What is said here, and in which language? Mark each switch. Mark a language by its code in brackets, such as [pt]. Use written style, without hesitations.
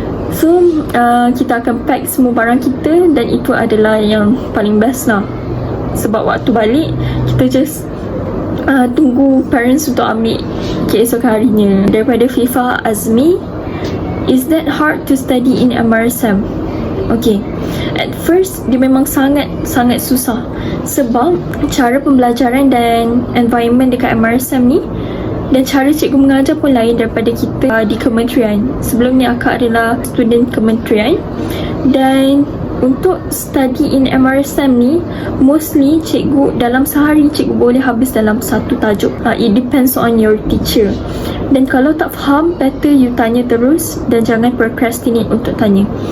[ms] So kita akan pack semua barang kita, dan itu adalah yang paling best lah. Sebab waktu balik kita just tunggu parents untuk ambil keesokan harinya. Daripada [en] Fifa Azmi, is that hard to study in MRSM? [ms] Okay, [en] at first [ms] dia memang sangat susah. Sebab cara pembelajaran dan environment dekat MRSM ni, dan cara cikgu mengajar pun lain daripada kita di kementerian. Sebelum ni akak adalah student kementerian, dan untuk [en] study in MRSM [ms] ni, mostly cikgu dalam sehari cikgu boleh habis dalam satu tajuk. [en] It depends on your teacher. [ms] Dan kalau tak faham, better you tanya terus dan jangan procrastinate untuk tanya.